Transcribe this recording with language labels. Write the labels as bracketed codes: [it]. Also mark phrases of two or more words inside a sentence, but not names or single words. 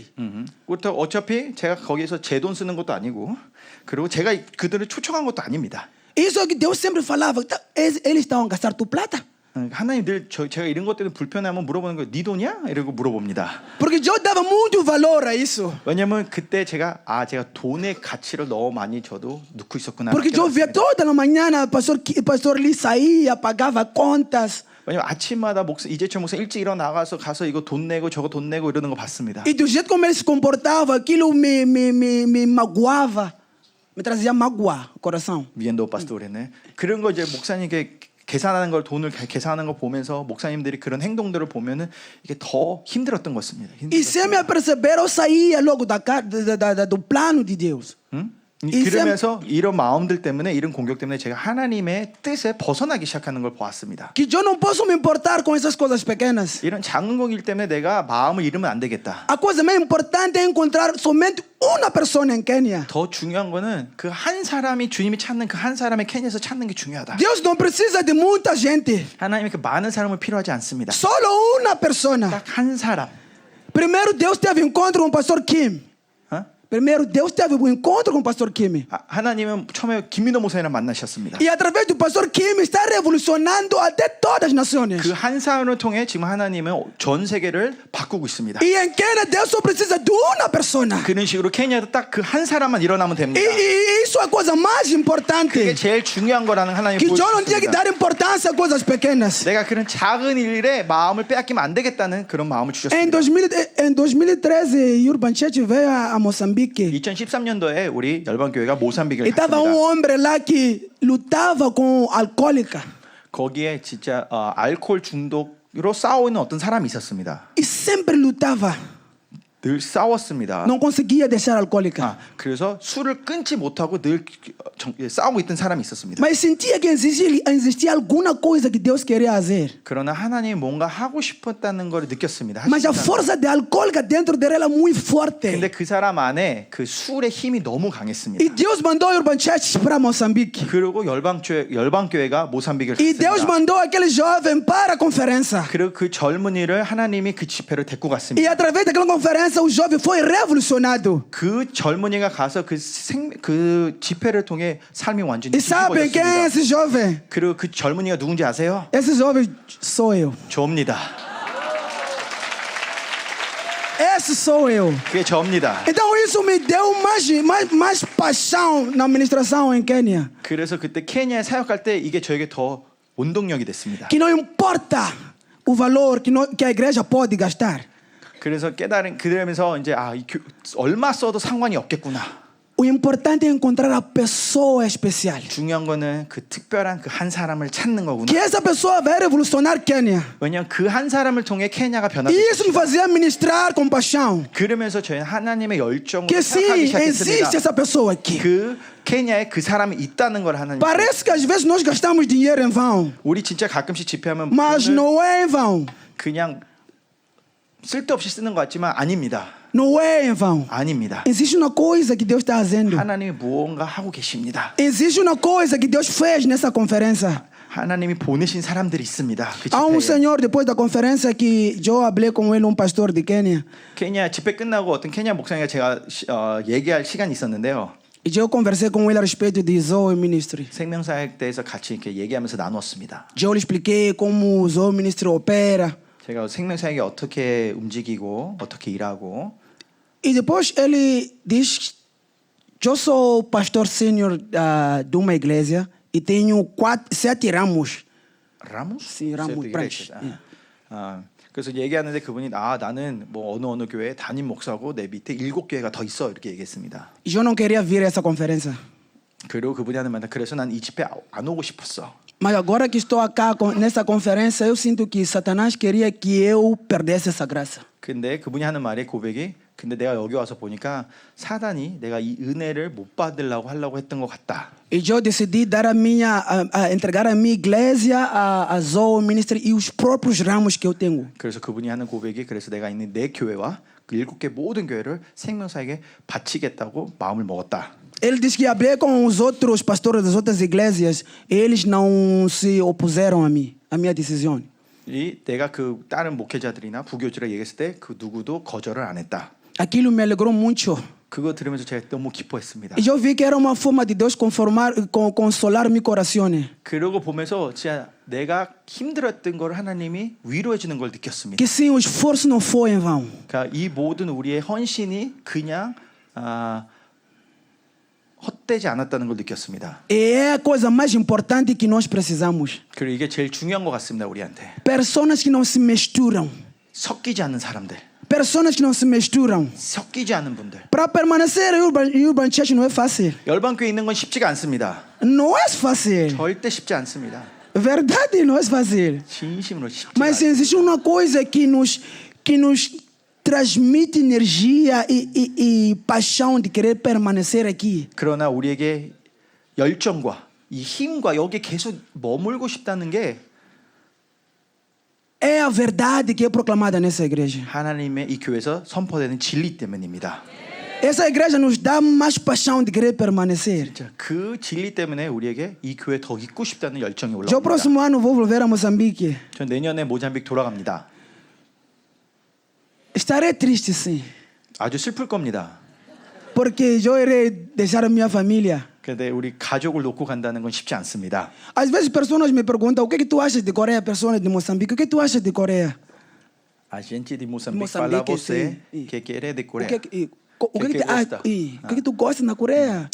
[ko] 그렇다고 어차피 제가 거기서 제 돈 쓰는 것도 아니고 그리고 제가 그들을 초청한 것도 아닙니다. [pt] Isso é que Deus sempre falava, eles estão a gastar tua plata. [ko] 하나님 늘 제가 이런 것 때문에 불편하면 물어보는 거예요. 네 돈이야? 이러고 물어봅니다. [pt] Porque eu dava muito valor a isso. [ko] 왜냐면 그때 제가 돈의 가치를 너무 많이 저도 넣고 있었구나. [pt] Porque eu via toda a manhã pastor Lee saía, pagava contas. [ko] 왜냐면 아침마다 이재철 목사 일찍 일어나가서 가서 이거 돈 내고 저거 돈 내고 이러는 거 봤습니다. [pt] E do jeito como ele se comportava, aquilo me magoava, me trazia mágoa ao coração. 미엔도 파스토레네. [ko] 그런 거 이제 목사님께 계산하는 걸 돈을 계산하는 거 보면서 목사님들이 그런 행동들을 보면은 이게 더 힘들었던 것입니다. [pt] E sem me aperceber, eu saía logo do plano de Deus. [ko] 그러면서 이런 마음들 때문에 이런 공격 때문에 제가 하나님의 뜻에 벗어나기 시작하는 걸 보았습니다. [pt] Que eu não posso me importar com essas coisas pequenas. [ko] 이런 작은 거일 때문에 내가 마음을 잃으면 안 되겠다. [pt] A coisa mais importante é encontrar somente uma pessoa em Quênia. [ko] 더 중요한 거는 그 한 사람이 주님이 찾는 그 한 사람의 케냐에서 찾는 게 중요하다. [pt] Deus não precisa de muita gente. [ko] 하나님이 그 많은 사람을 필요하지 않습니다. [pt] Solo uma persona. [ko] 딱 한 사람. [pt] Primeiro Deus teve encontro com o pastor Kim. Primeiro Deus teve um encontro com o pastor Kim. [ko] 하나님은 처음에 김민호 목사님을 만나셨습니다. [pt] E através do pastor Kim está revolucionando até todas as nações. [ko] 그 한 사람을 통해 지금 하나님은 전 세계를 바꾸고 있습니다. [pt] E em Quênia Deus só precisa de uma persona. [ko] 그런 식으로 케냐도 딱 그 한 사람만 일어나면 됩니다. [pt] E isso é a coisa mais [ko] 그게 [pt] importante. [ko] 제일 중요한 거라는 하나님이 [pt] Que eu não tinha que [ko] 보여주셨습니다. [pt] dar importância a coisas pequenas. [ko] 내가 그런 작은 일에 마음을 빼앗기면 안 되겠다는 그런 마음을 [pt] Em [ko] 주셨습니다. [pt] 2013, Urban Church veio a Moçambique. [ko] 2013년도에 우리 열방교회가 모삼비크를 [pt] E estava [ko] 갔습니다. [pt] homem lá que lutava com alcoólica. [ko] 거기에 진짜 알코올 중독으로 싸우는 어떤 사람이 있었습니다. [pt] E sempre lutava. [ko] 늘 싸웠습니다. [pt] Não conseguia deixar alcoólica. [ko] 그래서 술을 끊지 못하고 늘 싸우고 있던 사람이 있었습니다. [pt] Mas sentia que existia alguma coisa que Deus queria fazer. [ko] 그러나 하나님이 뭔가 하고 싶었다는 걸 느꼈습니다. [pt] Mas a força de alcoólica dentro dela era muito forte. [ko] 근데 그 사람 안에 그 술의 힘이 너무 강했습니다. [pt] E Deus mandou Urban Church para Moçambique. [ko] 그리고 열방교회가 모삼비크를 [pt] E Deus [ko] 갔습니다. [pt] mandou aquele jovem para a conferência. [ko] 그리고 그 젊은이를 하나님이 그 집회를 데리고 [pt] E [ko] 갔습니다. [pt] através daquela conferência o jovem foi revolucionado. [ko] 그 젊은이가 가서 그 집회를 통해 삶이 완전히 [pt] E sabem quem é [ko] 뒤집어졌습니다. [pt] esse jovem? [ko] 그리고 그 젊은이가 누군지 아세요? [pt] Esse jovem sou eu. [ko] 저입니다. [pt] Esse sou eu. [ko] 그게 저입니다. [pt] Então isso me deu mais paixão na administração em Quênia. [ko] 그래서 그때 케냐에 사역할 때 이게 저에게 더 원동력이 됐습니다. [pt] Que não importa o valor que a igreja pode gastar. [ko] 그래서 그러면서 이제 얼마 써도 상관이 없겠구나. [pt] O importante é encontrar a pessoa especial. [ko] 중요한 거는 그 특별한 그 한 사람을 찾는 거구나. [pt] Que essa pessoa vai revolucionar Quênia. [ko] 왜냐하면 그 한 사람을 통해 케냐가 [pt] E [ko] 변화될 [pt] isso me fazia ministrar com paixão. [ko] 그러면서 저희는 하나님의 열정으로 [pt] Que [ko] 생각하기 [pt] sim, existe [ko] 시작했습니다. [pt] essa pessoa aqui. [ko] 그 케냐에 그 사람이 있다는 걸 하나님. [pt] Parece que às vezes nós gastamos dinheiro em vão. [ko] 우리 진짜 가끔씩 집회하면 [pt] Mas [ko] 돈을 [pt] não é em vão. [ko] 그냥 쓸데없이 쓰는 것 같지만 아닙니다. [pt] Não é em vão. [ko] 아닙니다. [pt] Existe uma coisa que Deus está fazendo. [ko] 하나님이 무언가 하고 계십니다. [pt] Existe uma coisa que Deus fez nessa conferência. [ko] 하나님이 보내신 사람들이 있습니다. 그 [pt] Há um [ko] 집회에. [pt] senhor, depois da conferência, que eu hablei com ele, um pastor de Quênia. [ko] 케냐 집회 끝나고 어떤 케냐 목사님과 제가 얘기할 시간이 있었는데요. [pt] E eu conversei com ele a respeito de Zoe Ministry. [ko] 생명사역 대해서 같이 이렇게 얘기하면서 나눴습니다. [pt] Eu lhe expliquei como o Zoe Ministry opera. [ko] 제가 생명사역이 어떻게 움직이고 어떻게 일하고 [pt] E depois ele diz: eu sou pastor sênior de uma igreja e tenho 7 ramos. 라모스? Si, ramo, 브랜치. [ko] 그래서 얘기하는데 그분이 나는 뭐 어느 교회 담임 목사고 내 밑에 7교회가 더 있어 이렇게 얘기했습니다. [pt] E eu não queria vir a essa conferência. [ko] 그리고 그분이 하는 말 그래서 난 이 집회 안 오고 싶었어. [pt] Mas agora que estou aqui nessa conferência, eu sinto que Satanás queria que eu perdesse essa graça. [ko] 근데 그분이 하는 말의 고백이 근데 내가 여기 와서 보니까 사단이 내가 이 은혜를 못 받으려고 하려고 했던 것 같다. [pt] E eu decidi dar entregar a minha igreja a Zoe Ministry e os próprios ramos que eu tenho. [ko] 그래서 그분이 하는 고백이 그래서 내가 있는 내 교회와 그 7개 모든 교회를 생명사에게 바치겠다고 마음을 먹었다. [pt] Ele diz que hablei com os outros pastores das outras igrejas e eles não se opuseram a mim, a minha decisão. [ko] 내가 그 다른 목회자들이나 부교주라 얘기했을 때 그 누구도 거절을 안 했다. [pt] Aquilo me alegrou muito. [ko] 그거 들으면서 제가 너무 기뻐했습니다. [pt] E eu vi que era uma forma de Deus consolar meu coração. [ko] 그러고 보면서 진짜 내가 힘들었던 걸 하나님이 위로해 주는 걸 느꼈습니다. [pt] Que sim, o esforço não foi em vão. [ko] 그러니까 이 모든 우리의 헌신이 그냥 헛되지 않았다는 걸 느꼈습니다. [pt] E é a coisa mais importante que nós precisamos. [ko] 그리고 이게 제일 중요한 것 같습니다, 우리한테. [pt] Pessoas que não se misturam. [ko] 섞이지 않는 사람들. [pt] Pessoas que não se misturam. [ko] 섞이지 않는 분들. [pt] Para permanecer em Urban Church não é fácil. [ko] 열방교회 있는 건 쉽지가 않습니다. [pt] Não é fácil. [ko] 절대 쉽지 않습니다. [pt] Verdade, não é fácil. [ko] 진심으로 쉽지 [pt] Mas [ko] 않아요. [pt] existe uma coisa que nos transmite energia e paixão de querer permanecer aqui. [ko] 그러나 우리에게 열정과 이 힘과 여기 계속 머물고 싶다는 게 [pt] É a verdade que é proclamada nessa igreja. [ko] 하나님의 이 교회에서 선포되는 진리 때문입니다. [pt] Essa igreja nos dá mais paixão de querer permanecer. [ko] 자, 그 진리 때문에 우리에게 이 교회 더 있고 싶다는 열정이 [pt] Já o [ko] 올라옵니다. [pt] próximo ano vou volver a Moçambique. [ko] 전 내년에 모잠비크 돌아갑니다. [pt] Estarei triste, sim. [ko] 아주 슬플 겁니다. [pt] Porque eu irei deixar a minha família. [ko] 근데 우리 가족을 놓고 간다는 건 쉽지 않습니다. [pt] Às vezes pessoas me perguntam o que tu achas de Coreia, pessoas de Moçambique, o que tu achas de Coreia? A gente de Moçambique Moçambique, fala você sim. [es] que quiere de [pt] O Coreia. que tu gosta na Coreia?